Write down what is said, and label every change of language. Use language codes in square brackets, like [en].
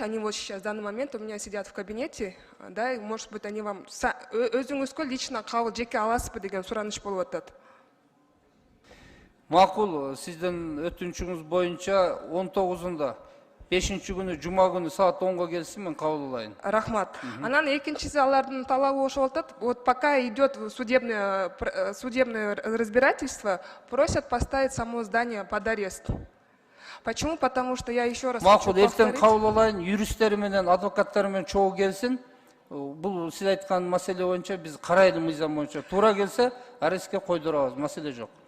[ru] Они вот сейчас, в данный момент, у меня сидят в кабинете, да, и, может быть, они вам [ky] өзүңүзгө лично кабыл жеке аласызбы деген сураныш болуп атат. Макул, сиздин өтүнүчүңүз боюнча 19-unda 5-күнү жума күнү саат 10-га келсин, мен кабыл алайын. Рахмат. Анан экинчиси алардын талабы ошол атат. [ru] Вот пока идет судебное разбирательство, просят поставить само здание под арест. Почему? Потому что я еще раз хочу повторить. [ky] Эртең кабыл алайын, юристтери менен, адвокаттары менен чогуу келсин. Бул сиз айткан маселе боюнча биз карайлы мыйзам боюнча. Туура келсе, арестке койдурабыз, маселе жок.